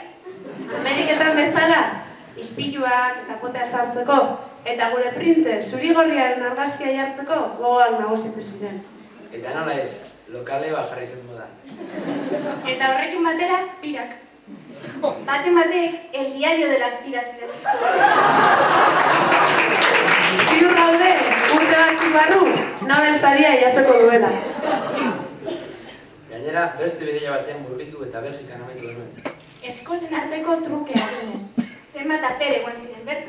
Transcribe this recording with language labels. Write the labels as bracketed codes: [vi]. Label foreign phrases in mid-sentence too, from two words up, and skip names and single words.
[eu] Ameriketan bezala, ispiluak eta potea sartzeko, eta gure printze zurigorriaren argazkia jartzeko gogoak nagusitu ziren. Eta nola ez, lokale jarri zen modan. Eta horrekin batera, pirak. Baten batek, [es] el diario de las piras [eu] idatzi zuen. Ziur gaude, urte batzuk barru, Nobel saria jasoko duela. Gainera, beste bideia batean murgildu eta Belgikan amaitu denuen. Eskolen arteko trukea zinez. Zenbat afer egon ziren bertan.